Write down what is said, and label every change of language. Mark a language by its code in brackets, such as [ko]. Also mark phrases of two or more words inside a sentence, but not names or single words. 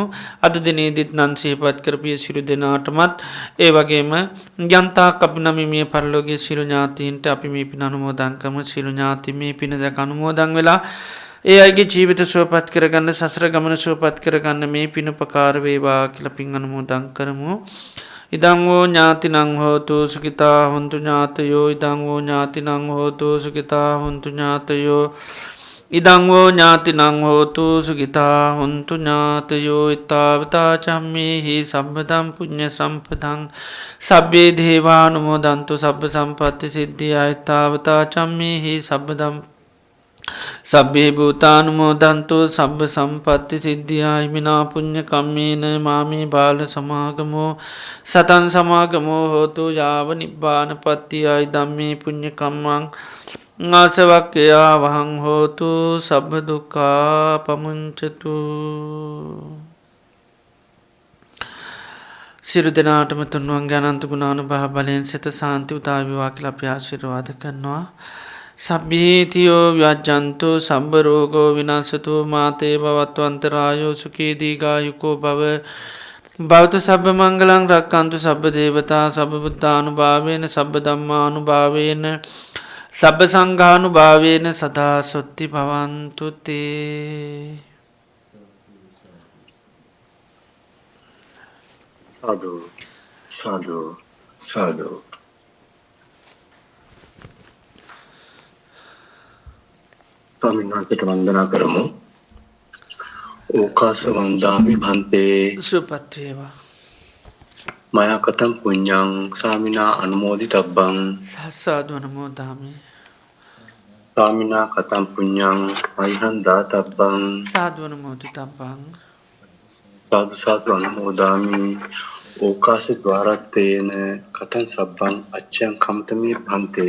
[si] අද දිනේදීත් නන් සිහිපත් කරපිය සියලු දෙනාටමත් ඒ වගේම යන්තාක් අපි නම් මේ පරලෝකීය සියලු ඥාතීන්ට අපි මේ පින් අනුමෝදන් කරමු. සියලු ඥාති මේ පින දැක අනුමෝදන් වෙලා ඒ අයගේ ජීවිත සුවපත් කරගන්න සසර ගමන සුවපත් කරගන්න මේ පින් උපකාර වේවා කියලා පින් අනුමෝදන් කරමු. [pi] ඉදං වූ ඥාතිනං හෝතු සුඛිතා හොන්තු ඥාතයෝ ඉදං වූ ඥාතිනං හෝතු සුඛිතා හොන්තු ඥාතයෝ ඉදං වූ ඥාතිනං හෝතු සුඛිතා හොන්තු ඥාතයෝ ඊතාවතා චම්මේහි සම්පදං පුඤ්ඤ සම්පදං සබ්බේ දේවානුමෝදන්තු සබ්බ සම්පත්ති සිද්ධියා ඊතාවතා චම්මේහි සම්පදං සබ්බේ භූතානුමෝදන්තු සබ්බ සම්පත්ති සිද්ධියා හිමිනා පුඤ්ඤ කම්මේන මාමේ බාල සමාගමෝ සතං සමාගමෝ හෝතු යාව නිබ්බානපත්තියයි ධම්මේ පුඤ්ඤ කම්මං ආසවක්ඛයා වහං හෝතු සබ්බ දුක්ඛා පමුංචතු. [si] සියලු දෙනාටම තුන්වන්ගේ අනන්ත ගුණානුභාව බලයෙන් සිත සාන්ති උදා වේවා කියලා අපි ආශිර්වාද කරනවා. [pi] සබ්බීතියෝ ව්‍යජ්ජන්තු සම්බ රෝගෝ විනාශතු මාතේ භවත්ව අන්තරායෝ සුඛී දීඝායුකෝ භව භවතු සබ්බ මංගලං රක්ඛන්තු සබ්බ දේවතා සබ්බ බුද්ධානුභාවේන සබ්බ ධම්මානුභාවේන සබ්බ සංඝානුභාවේන සදා සොත්ති භවන්තු තේ. [si] සාදු සාදු සාදු. ස්වාමීන් වහන්සේට වන්දනා කරමු. [pi] ඕකාස වන්දාමි භන්තේ [si] සුපත් වේවා. [pi] මයා කතං පුඤ්ඤං සාමිනා අනුමෝදිතබ්බං සාදු අනුමෝදාමි. සාමිනා කතං පුඤ්ඤං අයිහං දාතබ්බං සාදු අනුමෝදිතබ්බං. සාදු සාදු අනුමෝදාමි. ඕකාස ద్వාරත්තේන කතං සබ්බං අච්ඡං කම්තමේ භන්තේ